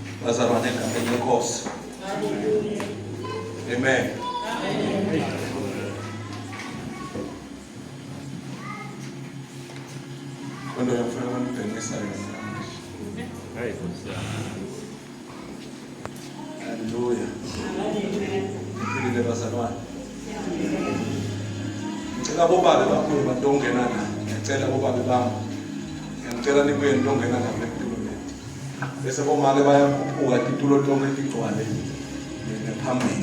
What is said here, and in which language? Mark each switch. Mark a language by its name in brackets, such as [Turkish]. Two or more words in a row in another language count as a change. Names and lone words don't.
[Swati] bazalwane egameni lenkosi. Amen. [Portuguese] Quando eu fui lá no permissão, aleluia. [Swati] Ngilile bazalwane. Ngicela bobabe bakhulu badongena la. Ngicela bobabe bami. Ngicela nibuye nidongena la kulitulo lethu. Bese bomake bayakhuphuka itulo lonke ligcwale phambili.